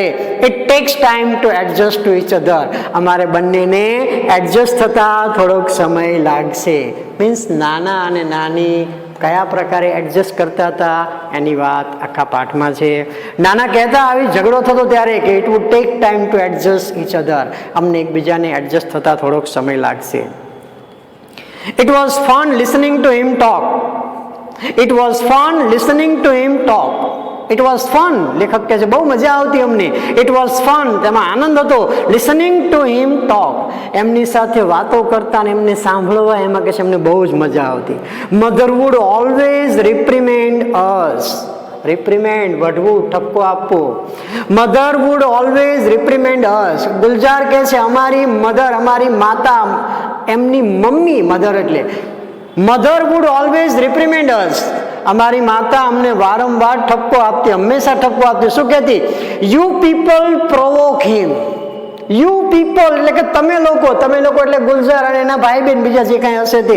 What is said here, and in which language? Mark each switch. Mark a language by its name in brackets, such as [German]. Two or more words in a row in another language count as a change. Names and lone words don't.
[English] It takes time to adjust to each other. [Gujarati] અમારે બંનેને એડજસ્ટ થતા થોડોક સમય લાગશે. મીન્સ નાના અને નાની કયા પ્રકારે એડજસ્ટ કરતા હતા એની વાત આખા પાઠમાં છે. નાના કહેતા આવી ઝઘડો થતો ત્યારે કે [English] It would take time to adjust each other. [Gujarati] અમને એકબીજાને એડજસ્ટ થતા થોડોક સમય લાગશે. [English] It was fun listening to him talk. It was fun listening to him talk. It was fun. [Gujarati] લેખક કહે છે બહુ મજા આવતી અમને. [English] It was fun. [Gujarati] તેમાં આનંદ હતો. [English] Listening to him talk. [Gujarati] એમની સાથે વાતો કરતા ને એમને સાંભળવા, એમાં કહે છે અમને બહુ જ મજા આવતી. [English] Mother would always reprimand us. Reprimand, [Gujarati] વઢવું, ઠપકો આપવો. [English] Mother would always reprimand us. [Gujarati] ગુલજાર કહે છે અમારી મધર, અમારી માતા, એમની મમ્મી, મધર એટલે [English] Mother would always reprimand us. [Gujarati] અમારી માતા અમને વારંવાર ઠપકો આપતી, હંમેશા ઠપકો આપતી. શું કહેતી? [English] You people provoke him. You people [Gujarati] એટલે કે તમે લોકો એટલે ગુલજાર અને એના ભાઈ બહેન બીજા જે કાંઈ હશે તે.